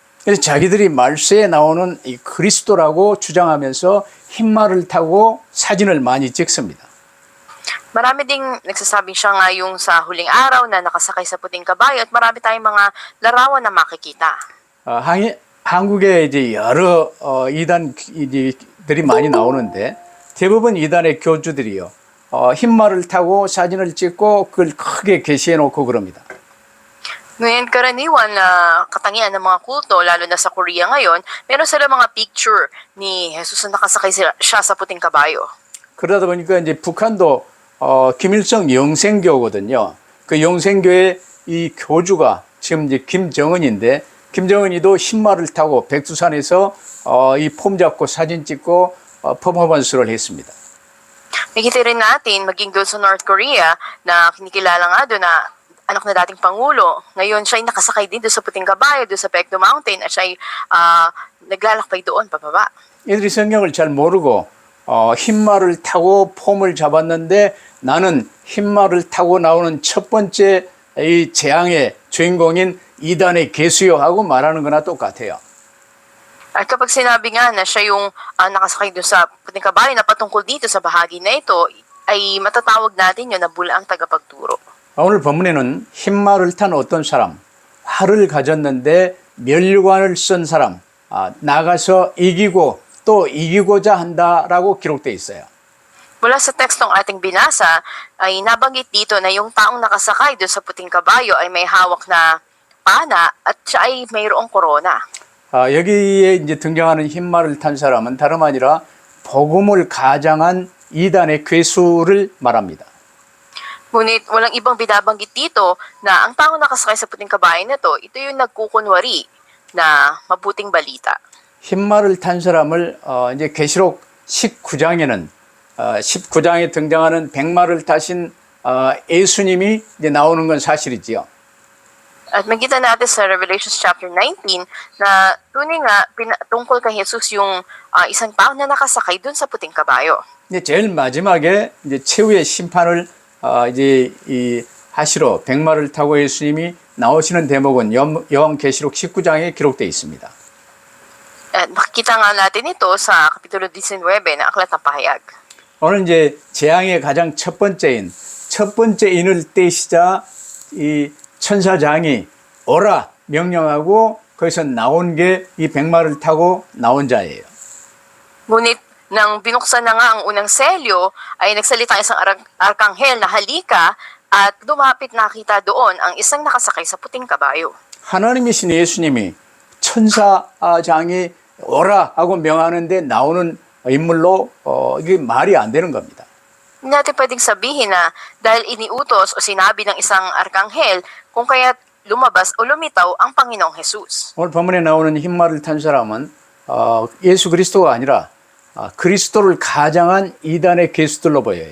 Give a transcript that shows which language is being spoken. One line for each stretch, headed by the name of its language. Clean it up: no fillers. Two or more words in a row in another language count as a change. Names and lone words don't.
Korean: 그래서 자기들이 말세에 나오는 이 그리스도라고 주장하면서 흰말을 타고 사진을 많이 찍습니다.
Filipino: Marami ding nagsasabing siya nga yung sa huling araw na nakasakay sa puting kabayo at marami tayong mga larawan na makikita.
Korean: 한국에 이제 여러 이단들이 많이 나오는데 대부분 이단의 교주들이요. 흰말을 타고 사진을 찍고 그걸 크게 게시해 놓고 그럽니다.
Filipino: Ngayon, karaniwan na katangian ng mga kulto, lalo na sa Korea ngayon, meron sila mga picture ni Jesus na nakasakay siya sa puting kabayo.
Korean: 그러다 보니까 이제 북한도 김일성 영생교거든요. 그 영생교의 이 교주가 지금 이제 김정은인데 김정은이도 흰말을 타고 백두산에서 이 폼 잡고 사진 찍고 퍼포먼스를 했습니다.
Filipino: Nakita rin natin, maging doon sa North Korea, na kinikilala nga doon na anak na dating Pangulo. Ngayon, siya ay nakasakay din doon sa puting kabayo, doon sa Paekdo Mountain, at siya ay naglalakbay doon, pababa.
Korean: 얘들이 성경을 잘 모르고 흰말을 타고 폼을 잡았는데 나는 흰말을 타고 나오는 첫 번째 이 재앙의 주인공인 이단의 개수요 하고 말하는 거나 똑같아요.
Filipino: At kapag sinabi nga na siya yung nakasakay doon sa puting kabayo na patungkol dito sa bahagi na ito, ay matatawag natin yun na bulaang tagapagturo.
Korean: 오늘 본문에는 흰말을 탄 어떤 사람, 활을 가졌는데 멸관을 쓴 사람, 나가서 이기고 또 이기고자 한다라고 기록되어 있어요.
Filipino: Mula sa tekstong ating binasa, ay nabanggit dito na yung taong nakasakay doon sa puting kabayo ay may hawak na pana at siya ay mayroong korona.
Korean: 여기에 이제 등장하는 흰말을 탄 사람은 다름 아니라 복음을 가장한 이단의 괴수를 말합니다.
Filipino: Ngunit walang ibang binabanggit dito na ang taong nakasakay sa puting kabayo na to, ito yung nagkukunwari na mabuting balita.
Korean: 흰말을 탄 사람을 이제 계시록 19장에는 19장에 등장하는 백마를 타신 예수님이 이제 나오는 건 사실이지요.
Filipino: At makita natin sa Revelation chapter 19 na tunay nga tungkol kay Jesus yung isang tao na nakasakay dun sa puting kabayo.
Korean: 이제 제일 마지막에 이제 최후의 심판을 이제 이 하시러 백마를 타고 예수님이 나오시는 대목은 요한계시록 19장에 기록되어 있습니다.
Filipino: At makikita nga natin ito sa Kapitulo 19 ng Aklat ng Pahayag.
Korean: 오늘 이제 재앙의 가장 첫 번째 인을 떼시자 이 천사장이 오라 명령하고 거기서 나온 게 이 백마를 타고 나온 자예요.
Filipino: Ngunit nang binuksan na nga ang unang selyo, ay nagsalita ang isang arkanghel na halika at lumapit nakita doon ang isang nakasakay sa puting kabayo.
Korean: 하나님이신 예수님이 천사장이 오라 하고 명하는데 나오는 인물로 이게 말이 안 되는 겁니다.
Filipino: Hindi natin pwedeng sabihin na dahil iniutos o sinabi ng isang arkanghel kung kaya lumabas o lumitaw ang Panginoong Jesus.
Korean: 오늘 본문에 나오는 흰말을 탄 사람은 예수 그리스도가 아니라 그리스도를 가장한 이단의 괴수들로 보여요.